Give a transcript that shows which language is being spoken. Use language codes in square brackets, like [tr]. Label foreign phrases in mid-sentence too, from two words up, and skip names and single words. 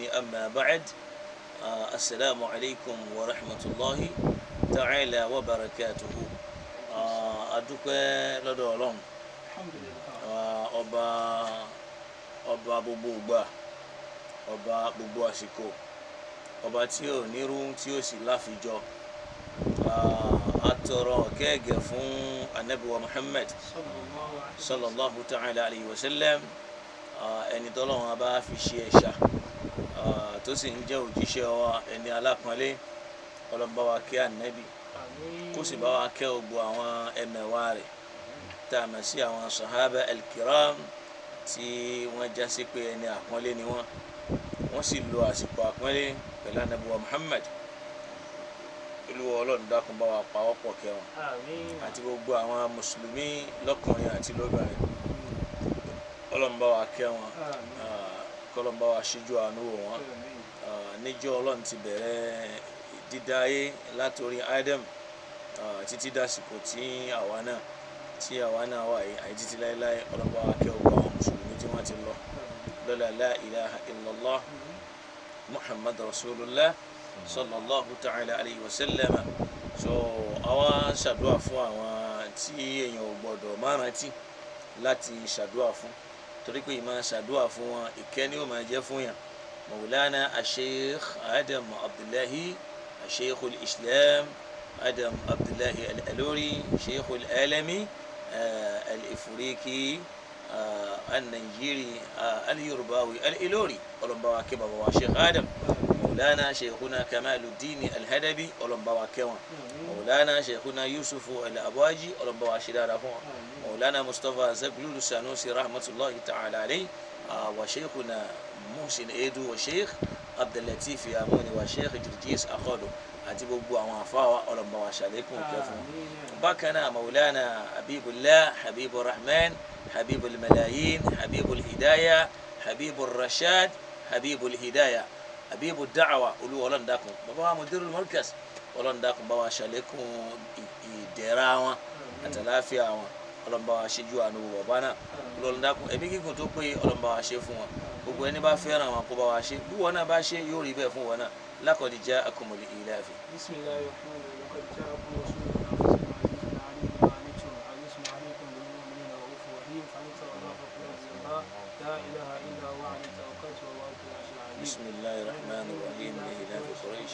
[ar] أما بعد، السلام عليكم ورحمة الله تعالى وبركاته. [yo] adúpẹ́ lọ́dọ̀ Ọlọ́run ọba gbogbo ìgbà, ọba gbogbo àsìkò, ọba tí ò nírú tí ó sì láfijọ. atọrọ gẹ́gẹ́ fún Ànábì wa Muhammad [ar] صلى الله تعالى عليه وسلم, [yo] ẹni tọ́lọ́run bá fi ṣe ẹ̀ṣà tó sì ń jẹ́ òjíṣẹ́ wa, ẹni alápọ̀nlé. Ọlọ́run bá wa kẹ́ Ànábì, kó sì bá wa kẹ́ gbogbo àwọn ẹmẹ̀wà rẹ̀ tá a mọ̀ sí àwọn [ar] الصحابة الكرام [yo] tí wọ́n já sí pé ẹni àpọ́nlé ni wọ́n sì lo àsìkò àpọ́nlé pẹ̀lú Ànábì wa Muhammad. Olúwa Ọlọ́run dákun bá wa pa wọ́pọ̀ kẹ́ wọn àti gbogbo àwọn mùsùlùmí lọ́kùnrin àti lóbìnrin. Ọlọ́run bá wa kẹ́ wọn, kọ́lọ́run bá wa ṣíjú àánú wò wọ́n. Níjọ́ Ọlọ́run ti bẹ̀rẹ̀ dídá ayé látòrí Adam títí dásìkò tí àwa náà wà yìí, àyè títí láéláé. Ọlọ́run bá wa kẹ́ gbogbo àwọn mùsùlùmí tí wọ́n ti lọ lọ́lá [ar] لا إله إلا الله محمد رسول الله صلى الله تعالى عليه وسلم. [yo] So àwa ṣàdúrà fún àwọn tí èèyàn ò gbọdọ̀ máa rántí láti ṣàdúrà fún, torí pé ìmọ̀ ṣàdúrà fún wọn ìkẹ́ ni ó máa jẹ́ fún yàn. Maulana Sheikh Adam Abdullahi, Sheikh al-Islam Adam Abdullahi al-Alori, Sheikh al-Alami al-Ifriqi al-Nigeria al-Yorubawi al-Ilori. Ọlọ́run bá wa kẹ́ bàbá wa Sheikh Adam. Maulana Sheikhuna Kamaluddin al-Hadabi, Ọlọ́run bá wa kẹ́ wọn. Maulana Sheikhuna Yusuf al-Abwaji, Ọlọ́run bá wa ṣe dáadáa fún wọn. Maulana Mustafa Zaglulu Sanusi [ar] رحمة الله تعالى عليه, [yo] wa Sheikhuna Muhsin Edu, wa Sheikh Abdullatif Yamuni, wa Sheikh Jirjis Akhodo, àti gbogbo àwọn àfáwà. Ọlọ́run bá wa ṣàlékún kẹ́ fún wọn. Bákan náà Maulana Habibullah, Habibur Rahman, Habibul Malayin, Habibul Hidayah, Habibur Rashad, Habibul Hidayah, Habibu Da'wa. Olúwa Ọlọ́run dákun bàbá wa Mudirul Markaz, Ọlọ́run dákun bá wa ṣàlékún ìdẹ̀ra wọn àtàláfíà wọn. Ọlọ́run bá wa ṣíjú àánú bàbá náà. Ọlọ́run dákun ẹ̀mí gígùn tó pé Ọlọ́run bá wa ṣe fún wọn. Gbogbo ẹni bá fẹ́ràn wọn kó bá wa ṣe, bí wọn náà bá ṣe yóò rí bẹ́ẹ̀ fún wọn náà. [ar] لقد جاءكم الإيلاف. بسم الله الرحمن الرحيم. لقد جاءكم رسول من أنفسهم عزيز عليكم بالمؤمنين رءوف رحيم. فليتولوا فقل لا إله إلا هو عليه توكلت وهو رب العرش العظيم. بسم الله الرحمن الرحيم. لإيلاف قريش.